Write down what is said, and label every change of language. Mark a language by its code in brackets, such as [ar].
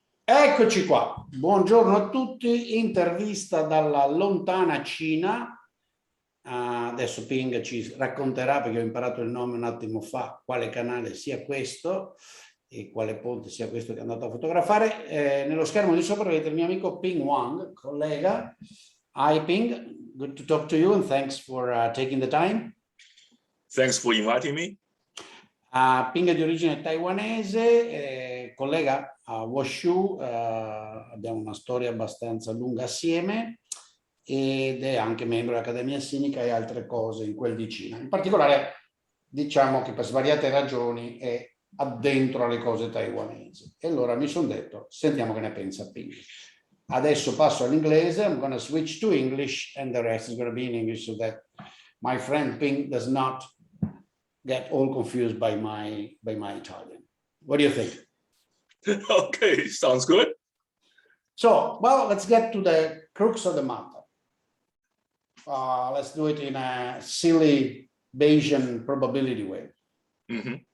[it] Eccoci qua, buongiorno a tutti, intervista dalla lontana Cina. Adesso Ping ci racconterà, perché ho imparato il nome un attimo fa, quale canale sia questo e quale ponte sia questo che è andato a fotografare. Nello schermo di sopra vedete il mio amico Ping Wang, collega. [en] Hi Ping, good to talk to you and thanks for taking the time. Thanks for inviting me. [it] Ping è di origine taiwanese, collega a Wushu, abbiamo una storia abbastanza lunga assieme ed è anche membro dell'Accademia Sinica e altre cose in quel di Cina. In particolare diciamo che per svariate ragioni è addentro alle cose taiwanesi. E allora mi sono detto, sentiamo che ne pensa Ping. Adesso passo all'inglese, [en] I'm going to switch to English and the rest is going to be in English so that my friend Ping does not get all confused by my Italian. What do you think? Okay, sounds good. So, well, let's get to the crux of the matter. Let's do it in a silly Bayesian probability way.